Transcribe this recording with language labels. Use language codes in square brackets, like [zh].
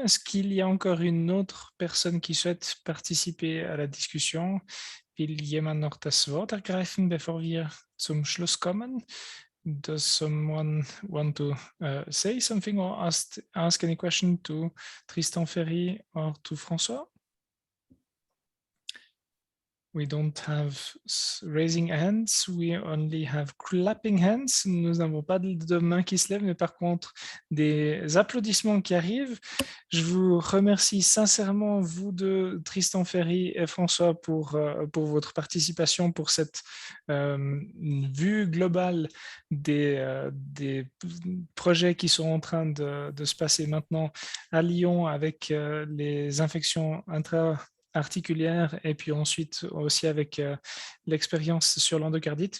[fr] Est-ce qu'il y a encore une autre personne qui souhaite participer à la discussion? [de] Will jemand noch das Wort ergreifen, bevor wir zum Schluss kommen? [en] Does someone want to say something or ask any question to Tristan Ferry or to François? We don't have raising hands, we only have clapping hands. [fr] Nous n'avons pas de mains qui se lèvent, mais par contre des applaudissements qui arrivent. Je vous remercie sincèrement, vous deux, Tristan Ferry et François, pour votre participation, pour cette vue globale des projets qui sont en train de se passer maintenant à Lyon avec les infections intra-articulaires et puis ensuite aussi avec l'expérience sur l'endocardite.